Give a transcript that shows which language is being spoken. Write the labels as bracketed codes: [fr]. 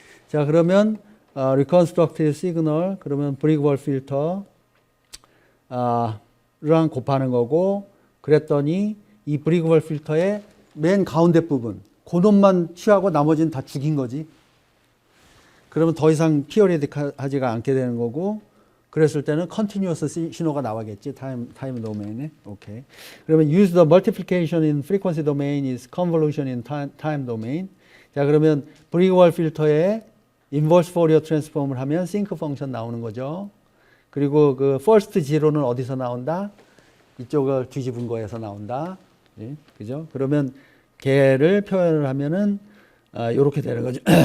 [ko] 자, 그러면 reconstructed signal 그러면 브릭월 필터 랑 곱하는 거고 그랬더니 이 브릭월 필터의 맨 가운데 부분 그놈만 취하고 나머지는 다 죽인 거지. 그러면 더 이상 피어리딕하지가 않게 되는 거고 그랬을 때는 continuous 신호가 나와겠지. 타임 도메인에. 오케이. 그러면 [en] use the multiplication in frequency domain is convolution in time domain. [ko] 자, 그러면 브릭월 필터에 inverse Fourier transform을 하면 싱크 펑션 나오는 거죠. 그리고 그 first zero는 어디서 나온다? 이쪽을 뒤집은 거에서 나온다. 예, 그죠? 그러면 걔를 표현을 하면은 요렇게 되는 거죠.